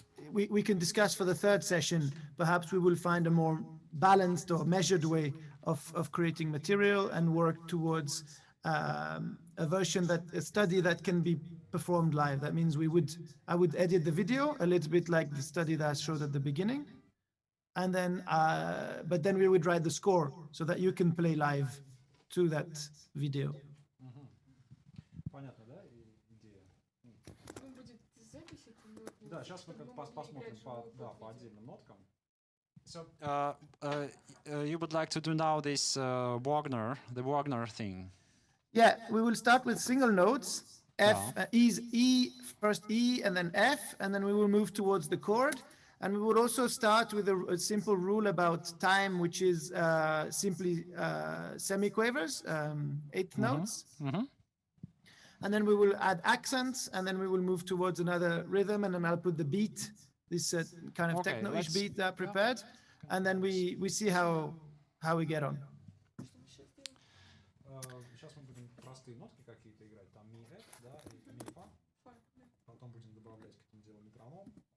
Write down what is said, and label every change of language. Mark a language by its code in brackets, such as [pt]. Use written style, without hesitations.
[en] We can discuss for the third session. Perhaps we will find a more balanced or measured way of creating material and work towards a study that can be performed live. That means I would edit the video a little bit like the study that I showed at the beginning, and then but then we would write the score so that you can play live to that video. [ru] Понятно, да, идея? Ну, будет запись, это будет... Да, сейчас мы как посмотрим по отдельным ноткам. [en] So you would like to do now this the Wagner thing? Yeah, we will start with single notes. E, first E and then F, and then we will move towards the chord. And we would also start with a simple rule about time, which is simply semiquavers, 8th notes. And then we will add accents, and then we will move towards another rhythm, and then I'll put the beat, this kind of techno-ish beat that I prepared, and then we see how we get on. [ru] Сейчас мы будем простые нотки какие-то играть, там ми, F, да, и ми, фа. Потом будем добавлять к этому делу метроном.